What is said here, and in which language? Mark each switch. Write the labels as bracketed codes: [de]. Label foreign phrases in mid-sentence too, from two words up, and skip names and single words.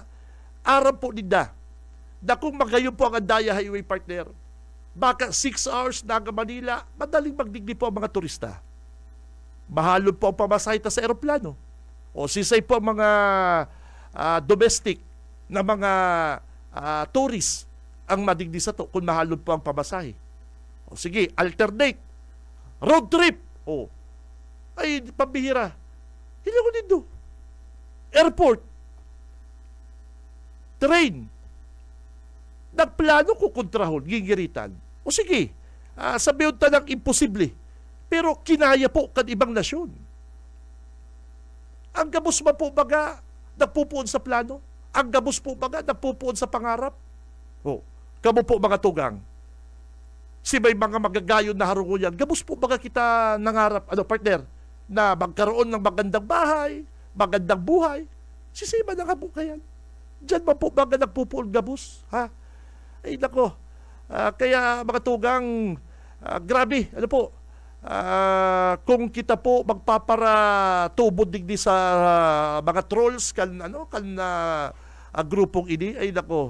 [bik] Aram po nida na kung magayon po ang Andaya Highway, partner, baka 6 hours Naga Manila, madaling magdigdi po ang mga turista. Mahalon po ang pamasahe ta sa aeroplano. O sisay po ang mga domestic na mga tourist ang madigdi sa to kung mahalon po ang pamasahe. O sige, [en] alternate. Road trip. [tl] Ay, pambihira. Hindi ko dito. [en] Airport. Train. [bik] Nagplano ko kontrahon, gingiritan. O sige, sabihin ta ng imposible. Pero kinaya po kan ibang nasyon. Ang gabos ba po baga nagpupuon sa plano? Ang gabos po baga nagpupuon sa pangarap? Kamo po mga tugang. Si may mga magagayon na harunguyan, gabos po baga kita nangarap, partner, [tl] na magkaroon ng magandang bahay, magandang buhay. [bik] Sisima na nga po kayan. Diyan ba po baga nagpupuon gabos? Ay nako. Kaya mga tugang, grabe, kung kita po magpapara-tubod digdi sa mga trolls kan grupong ini, ay nako.